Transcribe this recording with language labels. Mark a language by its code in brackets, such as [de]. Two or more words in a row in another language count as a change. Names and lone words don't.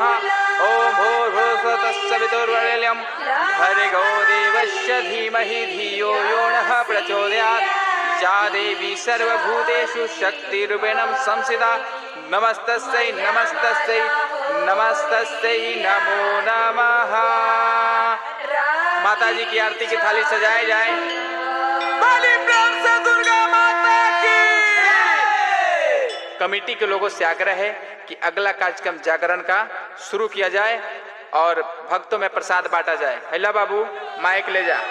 [sa] ओम भूर्भुवस्सवितुर्वरेण्यं भर्गो देवस्य धीमहि धियो यो नः प्रचोदयात्। या देवी सर्वभूतेषु शक्तिरूपेण संस्थिता नमस्तस्यै नमस्तस्यै नमस्तस्यै नमो नमः। [hi] माता जी की आरती की थाली सजाई जाए। बड़ी प्रेम से दुर्गा माता की। कमेटी के लोगों से आग्रह है कि अगला कार्यक्रम जागरण का शुरू किया जाए और भक्तों में प्रसाद बांटा जाए। हैला बाबू माइक ले जा।